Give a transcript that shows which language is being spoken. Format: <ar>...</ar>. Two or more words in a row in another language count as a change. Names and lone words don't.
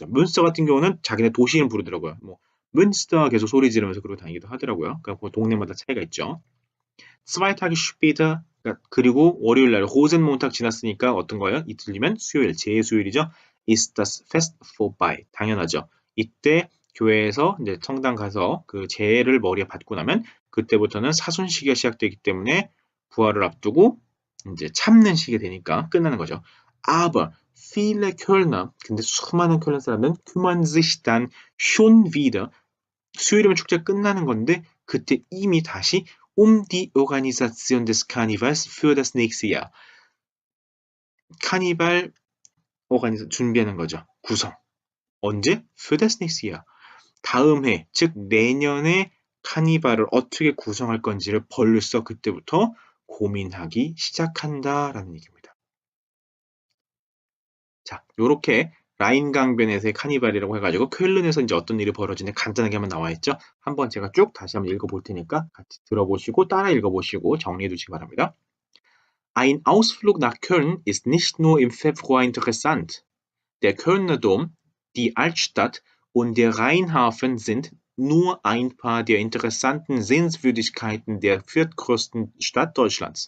<ko>뮌스터 같은 경우는 자기네 도시 이름 부르더라고요. 뭐 뮌스터 계속 소리 지르면서 그러고 다니기도 하더라고요. 그러니까 그 동네마다 차이가 있죠. 스와이 타기 슈피터 그리고 월요일 날 호젠몬탁 지났으니까 어떤 거예요? 이틀이면 수요일 제수요일이죠.</ko> <de>Ist das Fest vorbei?</de> <ko>당연하죠. 이때 교회에서 이제 성당 가서 그 제를 머리에 받고 나면 그때부터는 사순시기가 시작되기 때문에 부활을 앞두고 이제 참는 시기 되니까 끝나는 거죠.</ko> <de>Aber viele Kölner,</de> <ko>근데 수많은 쾰른 사람은</ko> <de>kümmern sich dann schon wieder</de> <ko>수요일이면 축제 끝나는 건데 그때 이미 다시</ko> <de>die Organisation des Karnevals für das nächste Jahr.</de> <ko>카니발 준비하는 거죠. 구성. 언제?</ko> <de>Für das nächste Jahr.</de> <ko>다음 해, 즉 내년에 카니발을 어떻게 구성할 건지를 벌써 그때부터 고민하기 시작한다라는 얘기입니다. 자, 요렇게 라인 강변에서의 카니발이라고 해가지고 쾰른에서 이제 어떤 일이 벌어지는지 간단하게 한번 나와 있죠. 한번 제가 쭉 다시 한번 읽어볼 테니까 같이 들어보시고 따라 읽어보시고 정리해 두시기 바랍니다.</ko> <de>Ein Ausflug nach Köln ist nicht nur im Februar interessant. Der Kölner Dom, die Altstadt und der Rheinhafen sind nur ein paar der interessanten Sehenswürdigkeiten der viertgrößten Stadt Deutschlands.</de>